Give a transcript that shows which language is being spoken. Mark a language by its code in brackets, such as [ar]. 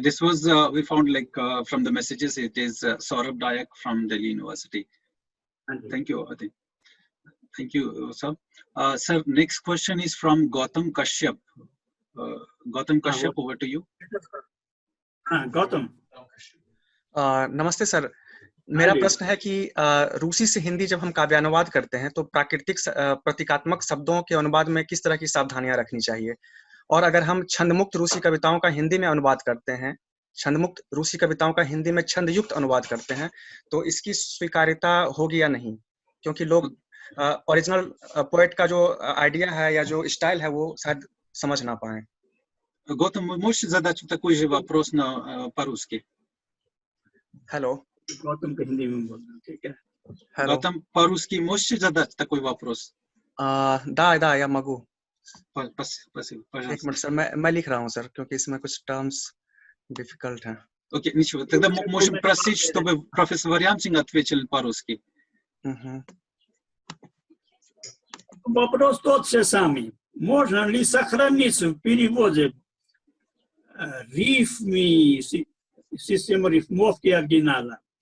[en] This was, we found like from the messages, it is Saurabh Dayak from Delhi University. Thank you, Adi. Thank you, sir. Sir, next question is from Gautam Kashyap. Gautam Kashyap, over to you. Gautam. [hi] नमस्ते sir, मेरा प्रश्न है कि रूसी से हिंदी जब हम काव्यानुवाद करते हैं तो प्राकृतिक प्रतीकात्मक शब्दों के अनुवाद में किस तरह की सावधानियां रखनी चाहिए, और अगर हम छंदमुक्त रूसी कविताओं का हिंदी में अनुवाद करते हैं, छंदमुक्त रूसी कविताओं का हिंदी में छंदयुक्त अनुवाद करते हैं, तो इसकी स्वीकार्यता होगी या नहीं? क्योंकि लोग ओरिजिनल पोएट का जो आइडिया है या जो स्टाइल है वो शायद समझ ना पाए. [ru] Gautam, можешь задать такой же вопрос по-русски? [hi] हेलो. गौतम को हिंदी में बोलना, ठीक है? [ru] Гатам по-русски можете задать такой вопрос? Да, я могу. Спасибо, [hi] एक [ru] пожалуйста. [hi] मिनट सर, मैं लिख रहा हूँ सर, क्योंकि इसमें कुछ टर्म्स डिफिकल्ट हैं. [ru] Окей, ничего. Тогда можем просить, чтобы профессор Варьямсинг ответил по-русски. Вопрос тот же самый. Можно ли сохранить в переводе рифмы, систему рифмовки оригинала?